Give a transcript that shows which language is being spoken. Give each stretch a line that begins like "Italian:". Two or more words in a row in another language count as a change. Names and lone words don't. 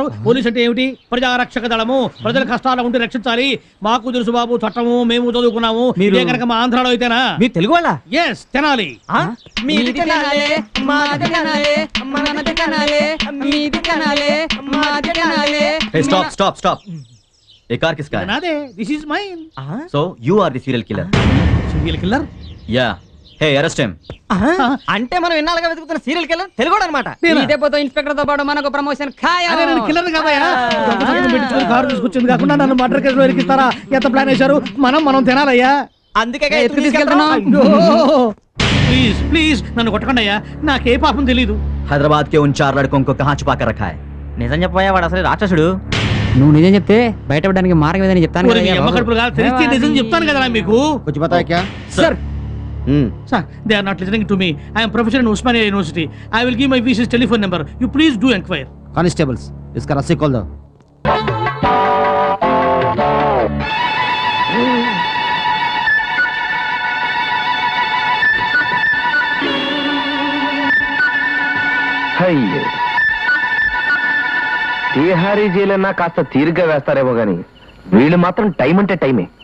Telugu: పోలీసు అంటే ఏమిటి? ప్రజారక్షక దళము. ప్రజల కష్టాలు ఉంటే రక్షించాలి. మాకు తెలుసు బాబు చట్టము, మేము చదువుకున్నాము. ఇదే కనుక మా ఆంధ్రాలో అయితేనా? మీరు తెలుగు వాళ్ళ? ఎస్, తెనాలి. మీది తెనాలే, మాది తెనాలే, మనది తెనాలే, మీది తెనాలే, మాది తెనాలే.
English: stop stop stop.
Hindi: ये कार किसका है?
Telugu: నాదే.
English: this is mine. So you are the serial killer. serial killer? Yeah. Hey, arrest him.
Telugu: అంటే మనం ఎన్నాళ్ళుగా వెతుకుతున్న
English: serial killer
Telugu: తెలుగు అనమాట. ఇదే పోతే ఇన్స్పెక్టర్ తో పాటు మనకు ప్రమోషన్ ఖాయం. అరే నేను కిల్లర్ కాదయ్యా. పెట్టుకుని కారు తీసుకొచ్చింది కాకుండా నన్ను
English: murder case
Telugu: ఇరికిస్తారా? ఎంత ప్లాన్ వేశారు? మనం తినాలయ్యా. అందుకే ఎత్తుకు తీసుకెళ్తున్నాం.
English: please please
Telugu: నన్ను కొట్టకండి అయ్యా, నాకే పాపం తెలీదు.
Hindi: हैदराबाद के उन 4 लड़कों को कहाँ छुपा कर रखा है?
Telugu: నిజం చెప్పాయా, వాడు అసలు రాక్షసుడు. నువ్వు నిజం చెప్తే బయటపడడానికి మార్గం ఏదని చెప్తాను. ఒరేయ్, మీ అమ్మ కడుపులో కాదు, తెలిస్తే నిజం చెప్తాను కదా మీకు.
Hindi: कुछ बताया क्या?
English: Sir. Sir, they are not listening to me. I am professor in Osmania University. I will give my VC's telephone number. You please do inquire. Constables,
Hindi: इसका रस्सी खोल दो.
Telugu: అయ్యే, తిహారీ జైలన్నా కాస్త తీరుగా వేస్తారేమో గాని వీళ్ళు మాత్రం టైం అంటే టైమే.